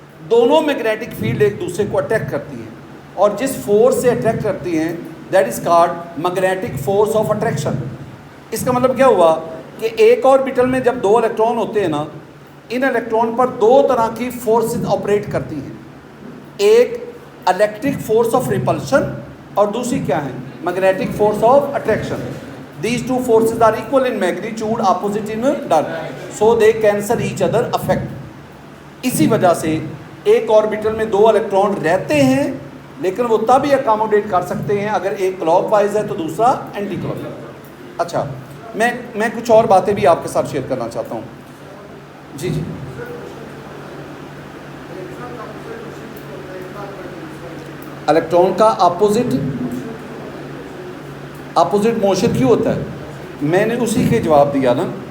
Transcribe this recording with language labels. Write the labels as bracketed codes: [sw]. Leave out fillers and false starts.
[ur] دونوں magnetic field ایک دوسرے کو اٹریکٹ کرتی ہیں اور جس فورس سے اٹریکٹ کرتی ہیں [en] That is called magnetic force of attraction. [ur] اس کا مطلب کیا ہوا کہ ایک آربیٹل میں جب دو الیکٹران ہوتے ہیں نا, ان الیکٹران پر دو طرح کی فورسز آپریٹ کرتی ہیں. ایک الیکٹرک فورس آف ریپلشن اور دوسری کیا ہے, magnetic force of attraction. [en] These two forces are equal in magnitude, opposite in turn, so they cancel each other effect. [ur] اسی وجہ سے ایک آربیٹل میں دو الیکٹران رہتے ہیں لیکن وہ تبھی اکاموڈیٹ کر سکتے ہیں اگر ایک کلاک وائز ہے تو دوسرا اینٹی کلاک وائز. اچھا, میں کچھ اور باتیں بھی آپ کے ساتھ شیئر کرنا چاہتا ہوں. جی الیکٹران کا اپوزٹ موشن کیوں ہوتا ہے؟ میں نے اسی کے جواب دیا نا.